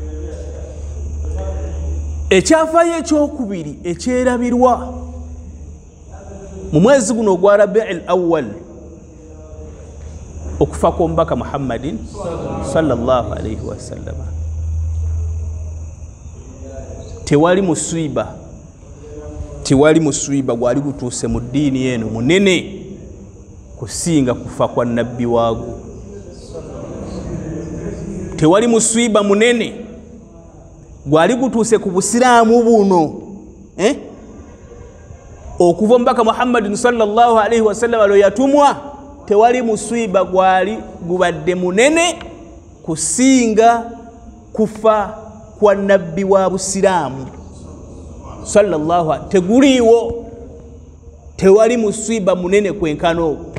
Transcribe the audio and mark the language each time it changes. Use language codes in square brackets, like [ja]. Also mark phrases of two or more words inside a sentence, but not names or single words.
[lg] ekyafaayo ekyokubiri ekyerabirwa mu mwezi guno ogwa Rabiul Awwal okufa kw'omubaka Muhammadin [ar] صلى الله عليه وسلم [lg] tewali musiiba gwali gutuuse mu ddiini eno munene kusinga kufa kwa nabbi waago tewali musiiba munene gwali gutuuse ku busiraamu buno okuva omubaka Muhammadin [ar] صلى الله عليه وسلم [lg] lwe yatumwa tewali musiiba gwali gubadde munene kusinga kufa kwa nabbi wa busiraamu sallallahu teguliiwo tewali musiiba munene kwenkano